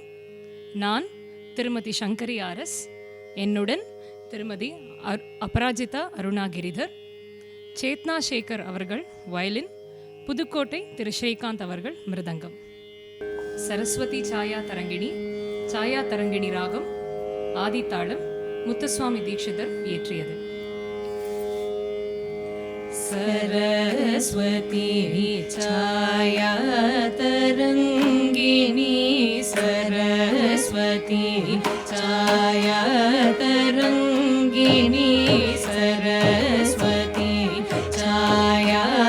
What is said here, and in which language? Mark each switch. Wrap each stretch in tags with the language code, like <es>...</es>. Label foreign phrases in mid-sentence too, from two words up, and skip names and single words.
<ta>நான் திருமதி சங்கரி ஆர்எஸ், என்னுடன் திருமதி அபராஜிதா அருணாகிரிதர், சேத்னா சேகர் அவர்கள் வயலின், புதுக்கோட்டை திரு ஸ்ரீகாந்த் அவர்கள் மிருதங்கம். சரஸ்வதி சாயா தரங்கிணி ராகம் ஆதித்தாளம் முத்துசுவாமி தீட்சிதர் இயற்றியது.</ta> <sa>सरस्वती छाया तरंगिणी, सरस्वती छाया तरंगिणी, सरस्वती छाया</sa>